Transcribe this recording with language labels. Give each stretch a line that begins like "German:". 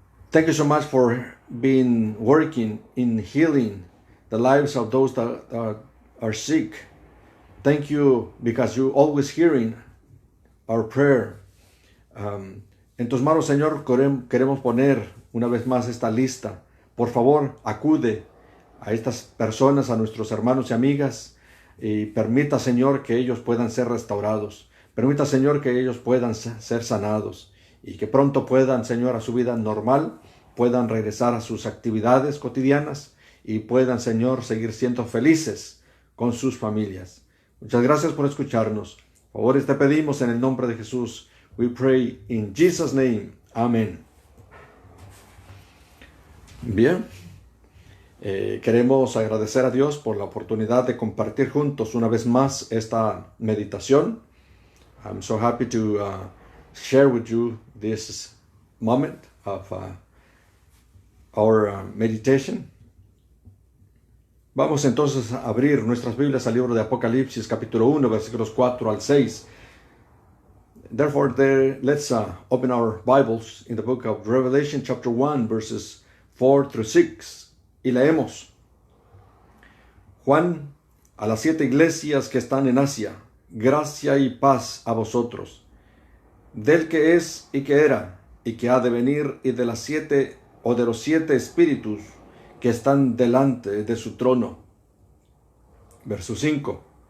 English: Thank you so much for being working in healing the lives of those that are sick. Thank you because you're always hearing our prayer.
Spanish: En tus manos, Señor, queremos poner una vez más esta lista. Por favor, acude a estas personas, a nuestros hermanos y amigas, y permita, Señor, que ellos puedan ser restaurados. Permita, Señor, que ellos puedan ser sanados y que pronto puedan, Señor, a su vida normal, puedan regresar a sus actividades cotidianas y puedan, Señor, seguir siendo felices con sus familias. Muchas gracias por escucharnos. Por favor, te pedimos en el nombre de Jesús.
English: We pray in Jesus' name. Amén.
Spanish: Bien. Queremos agradecer a Dios por la oportunidad de compartir juntos una vez más esta meditación.
English: I'm so happy to share with you this moment of our meditation.
Spanish: Vamos entonces a abrir nuestras Biblias al libro de Apocalipsis capítulo 1 versículos 4 al 6.
English: Therefore, let's open our Bibles in the book of Revelation chapter 1 verses 4 through 6.
Spanish: Y leemos: Juan, a las 7 iglesias que están en Asia, gracia y paz a vosotros, del que es y que era y que ha de venir, y de las 7 o de los 7 espíritus que están delante de su trono. Verso 5.